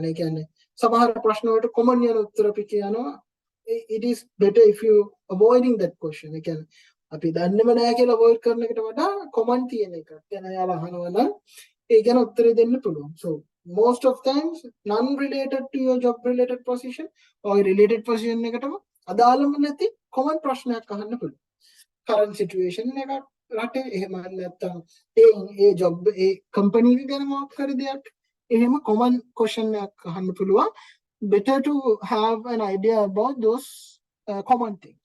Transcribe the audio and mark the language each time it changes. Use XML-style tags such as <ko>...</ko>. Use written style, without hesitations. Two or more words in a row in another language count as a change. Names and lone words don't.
<en>Again,</en> <si>සමහර ප්‍රශ්න වලට common යන උත්තර පිට යනවා.</si> <en>It is better if you avoiding that question. Again,</en> <si>අපි දන්නේම නැහැ කියලා avoid කරන එකට වඩා common තියෙන එක. දැන් එයාලා අහනවා නම් ඒ ගැන උත්තරේ දෙන්න පුළුවන්.</si> <en>So most of times non related to your job related position or related position</en> <si>එකටම අදාළම නැති</si> <en>common</en> <si>ප්‍රශ්නයක් අහන්න පුළුවන්.</si> <en>Current situation</en> <si>එකක් රටේ එහෙම නැත්නම් ඒ job ඒ company එක ගැන මොකක් හරි දෙයක් එහෙම</si> <en>common question</en> <si>එකක් අහන්න පුළුවන්.</si> <en>Better to have an idea about those common things.</en>